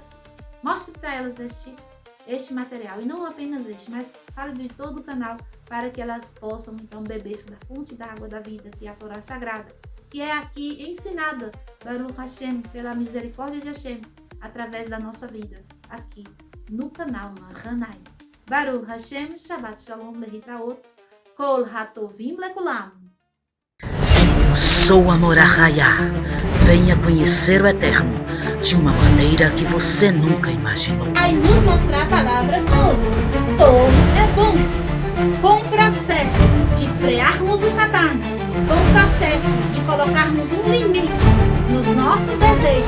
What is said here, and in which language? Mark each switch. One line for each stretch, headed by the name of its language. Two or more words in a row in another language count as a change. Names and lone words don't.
Portuguese: Mostre para elas este material, e não apenas este, mas fale de todo o canal, para que elas possam então beber da fonte da água da vida, que é a Torá Sagrada, que é aqui ensinada,
Hebrew: ברוך השם,
Portuguese: pela misericórdia de Hashem, através da nossa vida, aqui no canal Mahanaim.
Hebrew: ברוך השם, שבת שלום, להתראות, כל הטובים לכולם.
Portuguese: Eu sou a Morah Hayah. Venha conhecer o Eterno de uma maneira que você nunca imaginou. Aí nos mostrar a palavra todo é bom. Com o processo de frearmos o Satã, com o processo de colocarmos um limite nos nossos desejos.